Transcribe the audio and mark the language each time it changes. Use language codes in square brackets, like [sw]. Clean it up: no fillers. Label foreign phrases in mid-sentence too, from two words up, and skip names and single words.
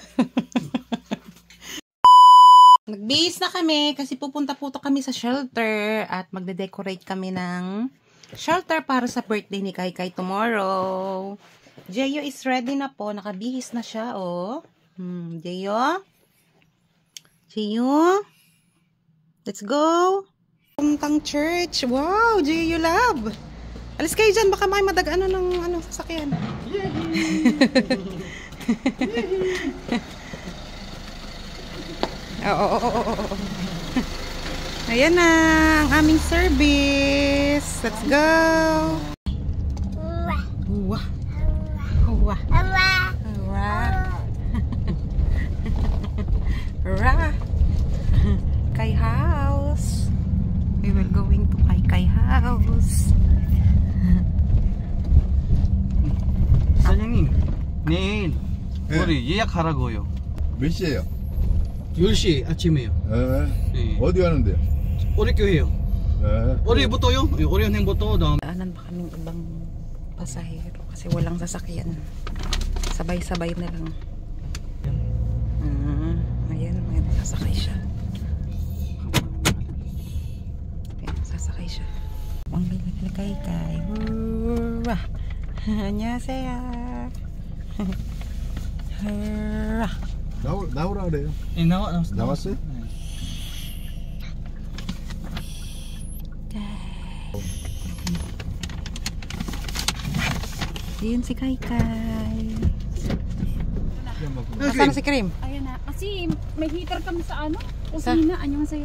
[tl] Nagbihis na kami kasi pupunta kami sa shelter at magde-decorate kami ng shelter para sa birthday ni Kai tomorrow. Jeyo [en] is ready [tl] na po. Nakabihis na siya, oh. Jeyo? Jeyo? [en] Let's go! [tl] Puntang church. Wow, Jeyo love. Alis kayo dyan. Baka may madag-ano ng sasakyan. Oh. Ayan na ang aming service. [en] Let's go. Uwa. Kai house. We will going to Kai house. [ko] 사장님, 내일 우리 예약하라고요. 몇 시에요? 10시 아침에요. 네. 네. 어디 가는데요? 오리교회요. 네. 오리부터요? 오리은행부터 다음. [tl] Daanan pa kaming ibang pasahero kasi walang sasakyan. Sabay-sabay na lang. Ayan, may sasakay siya. Ayan, sasakay siya. Ang kay. Hurra! [ko] 안녕하세요. hurra! 나오라 그래요. 네, 나왔어요? [tl] Ayun si Kaykay. Nasaan na si Cream? Ayan na. Kasi may heater kami sa ano? Kusina. Anyong sa'yo.